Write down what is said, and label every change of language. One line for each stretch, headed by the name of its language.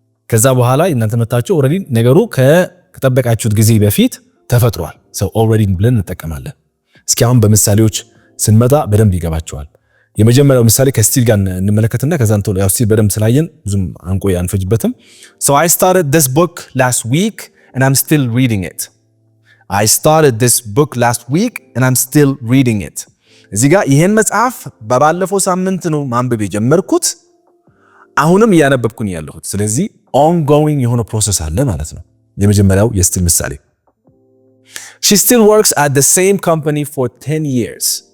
Amharic: ከዛ በኋላ እናንተ መጣችሁ already ነገሩ ከጠበቃችሁት ጊዜ በፊት ተፈጥሯል። ሰው already ብለን እንጠቀማለን። እስኪ አሁን በምሳሌዎች ስንመጣ በደንብ ይገባቸዋል። የመጀመሪያው ምሳሌ ከስቲል ጋር እንመለከትና ከዛን ቶሎ ያው ስቲል በደንብ ስላየን ብዙም አንቆይ አንፈጅበትም።
English: So I started this book last week and I'm still reading it. I started this book last week and I'm still reading it.
Amharic: እዚህ ጋር ይሄን መጽሐፍ በባለፈው ሳምንት ነው ማንበብ የጀመርኩት፣ አሁንም እያነበብኩኝ ያለሁት። ስለዚህ ongoing የሆነ ፕሮሰስ አለ ማለት ነው። የመጀመሪያው የስቲል ምሳሌ
English: She still works at the same company for 10 years.